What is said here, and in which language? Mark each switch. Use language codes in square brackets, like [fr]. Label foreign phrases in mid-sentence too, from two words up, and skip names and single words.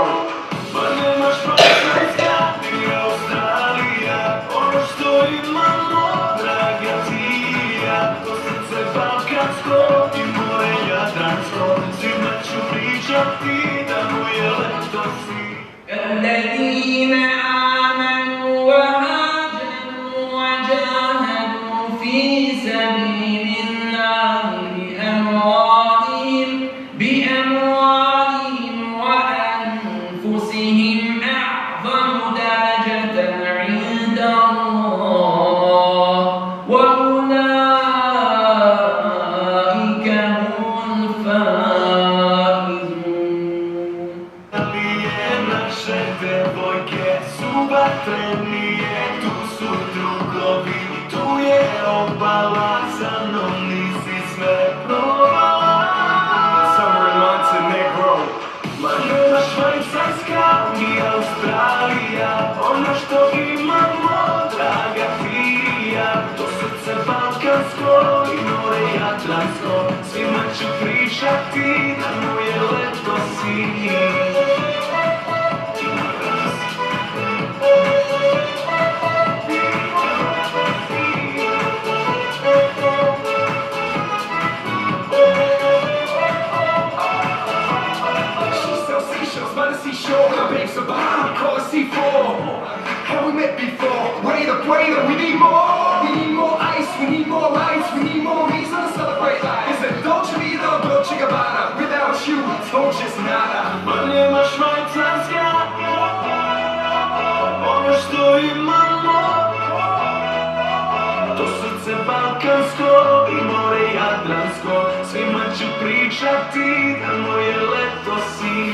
[sr] Ma nemaš Francuska ni Australija, ono što imamo, draga ti i ja, to srce balkansko i more jadransko. Svima ću pričati da moje leto si. [ar] الذين آمنوا وهاجروا وجاهدوا في سبيل الله بأموالهم وأنفسهم أعظم درجة عند الله وأولئك هم الفائزون. [sr] Naše devojke su vatrenije, tu su drugovi, tu je obala, sa mnom nisi sve probala. [en] Summer in Montenegro. [sr] Ma nemaš Švajcarska ni Australija, ono što imamo, draga ti i ja, to srce balkansko i more jadransko. Svima ću pričati da moje leto si. [en] By the seashore, my babe's so behind, we call it C4. Have we met before? Wait up, we need more. We need more ice, we need more lights, we need more reason to celebrate life. Is it Dolce Vita, Dolce Gabbana? Without you, Dolce's nada. [sr] Ma nema Švajcarska, ono što imamo, to srce balkansko i more jadransko. Svima ću pričati da moje leto si.